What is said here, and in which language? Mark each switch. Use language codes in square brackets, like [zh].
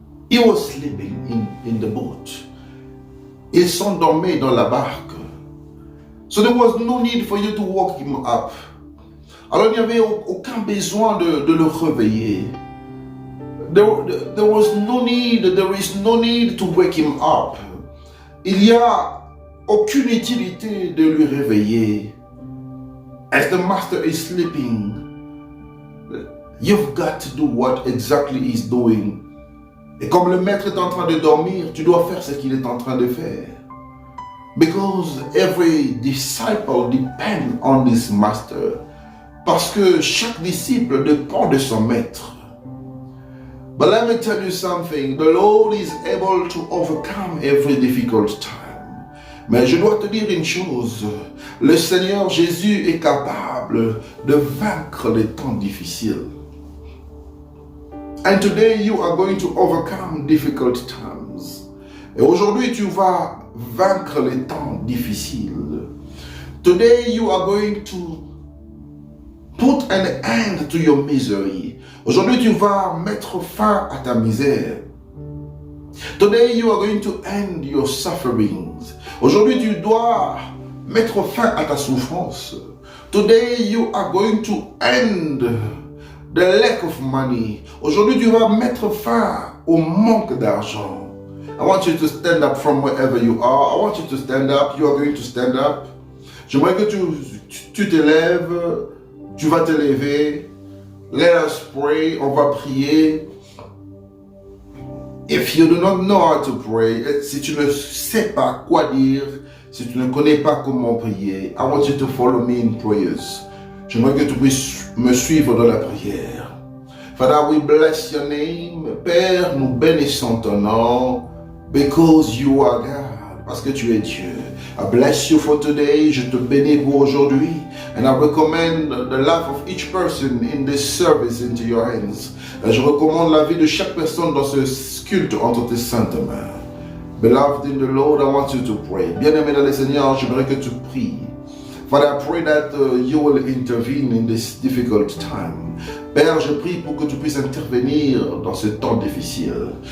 [en] He was sleeping in the boat. [fr] Il s'endormait dans la barque. [en] So there was no need for you to wake him up. [fr] Alors il n'y avait aucun besoin de le réveiller. [en] There was no need, there is no need to wake him up. [fr] Il n'y a aucune utilité de lui réveiller. [en] As the master is sleeping, you've got to do what exactly he's doing. [fr] Et comme le maître est en train de dormir, tu dois faire ce qu'il est en train de faire. [en] Because every disciple depends on this master. [fr] Parce que chaque disciple dépend de son maître. [en] But let me tell you something. The Lord is able to overcome every difficult time. [fr] Mais je dois te dire une chose. Le Seigneur Jésus est capable de vaincre les temps difficiles. [en] And today you are going to overcome difficult times. [fr] Et aujourd'hui tu vas vaincre les temps difficiles. [en] Today you are going to put an end to your misery. [fr] Aujourd'hui tu vas mettre fin à ta misère. [en] Today you are going to end your sufferings. [fr] Aujourd'hui tu dois mettre fin à ta souffrance. [en] Today you are going to end the lack of money. [fr] Aujourd'hui tu vas mettre fin au manque d'argent. [en] I want you to stand up from wherever you are. I want you to stand up. You are going to stand up. [fr] J'aimerais que tu te lèves. Tu vas te lever. [en] Let us pray. [fr] On va prier. [en] If you do not know how to pray, [fr] si tu ne sais pas quoi dire, si tu ne connais pas comment prier, [en] I want you to follow me in prayers. [fr] J'aimerais que tu puisses me suivre dans la prière. [en] Father, we bless your name. [fr] Père, nous bénissons ton nom. [en] Because you are God. [fr] Parce que tu es Dieu. [en] I bless you for today. [fr] Je te bénis pour aujourd'hui. [en] And I recommend the life of each person in this service into your hands. [fr] Et je recommande la vie de chaque personne dans ce culte entre tes saintes mains. [en] Beloved in the Lord, I want you to pray. [fr] Bien-aimé dans le Seigneur, j'aimerais que tu pries. [en] Father, I pray that you will intervene in this difficult time. [fr] Père, je prie pour que tu puisses intervenir dans ce temps difficile.